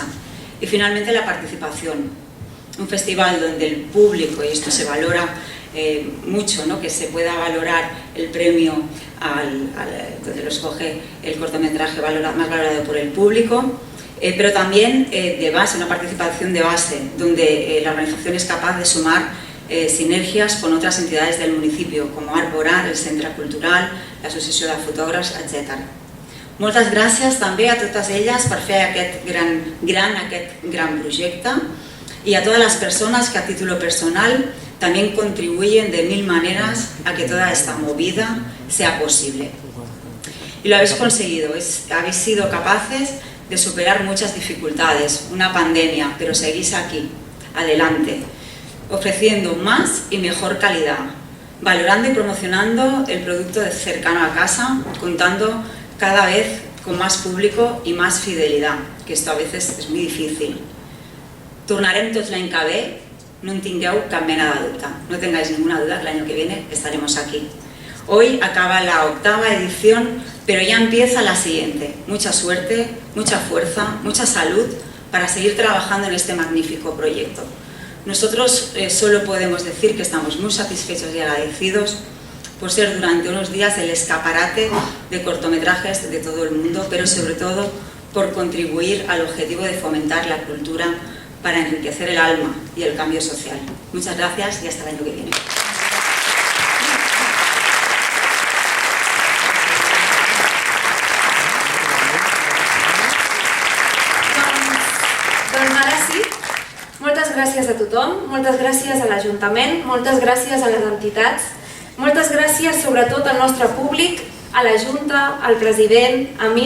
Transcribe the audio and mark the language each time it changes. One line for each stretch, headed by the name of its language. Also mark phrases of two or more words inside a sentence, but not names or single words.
Spanish: Y finalmente la participación, un festival donde el público, y esto se valora mucho, ¿no?, que se pueda valorar el premio donde lo escoge el cortometraje más valorado por el público, pero también de base, una participación de base, donde la organización es capaz de sumar sinergias con otras entidades del municipio, como Arborar, el Centre Cultural, l'Associació de Fotògrafs, etc.
Catalan: Moltes gràcies també a totes elles per fer aquest gran
Spanish: proyecto y a todas las personas que a título personal también contribuyen de 1000 maneras a que toda esta movida sea posible. Y lo habéis conseguido, habéis sido capaces de superar muchas dificultades, una pandemia, pero seguís aquí, adelante, ofreciendo más y mejor calidad, valorando y promocionando el producto cercano a casa, contando cada vez con más público y más fidelidad, que esto a veces es muy difícil.
Catalan: Tornarem tots l'any que ve, no en tingueu cap mena de dubte,
Spanish: no tengáis ninguna duda que el año que viene estaremos aquí. Hoy acaba la 8ª edición, pero ya empieza la siguiente. Mucha suerte, mucha fuerza, mucha salud para seguir trabajando en este magnífico proyecto. Nosotros solo podemos decir que estamos muy satisfechos y agradecidos por ser durante unos días el escaparate de cortometrajes de todo el mundo, pero sobre todo por contribuir al objetivo de fomentar la cultura para enriquecer el alma y el cambio social. Muchas gracias y hasta el año que viene.
Catalan: Doncs ara sí, moltes gràcies a tothom, moltes gràcies a l'Ajuntament, moltes gràcies a les entitats, moltes gràcies sobretot al nostre públic, a la Junta, al president, amics.